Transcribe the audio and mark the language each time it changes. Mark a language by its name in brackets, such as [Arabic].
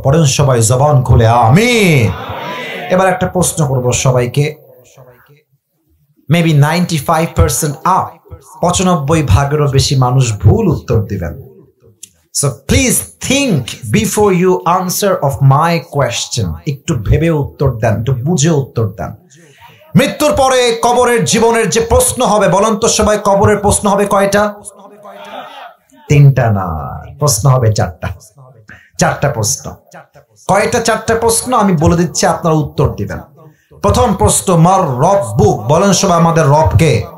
[Bangla] পড়েন সবাই জবান খুলে আমিন। এবার একটা প্রশ্ন করব সবাইকে, মেবি 95% আপ, 95% বেশি মানুষ ভুল উত্তর দিবেন। [English] So please think before you answer of my question. [Bangla] একটু ভেবে উত্তর দেন, একটু বুঝে উত্তর দেন। মৃত্যুর পরে কবরের জীবনের যে প্রশ্ন হবে, বলেন তো সবাই, কবরের প্রশ্ন হবে কয়টা? 3টা না, প্রশ্ন হবে 4টা। 4টা প্রশ্ন। কয়টা? 4টা প্রশ্ন আমি বলে দিচ্ছি, আপনারা উত্তর দিবেন। প্রথম প্রশ্ন, [Arabic] মার রব্বুক, [Bangla] বলেন সবাই আমাদের রব কে?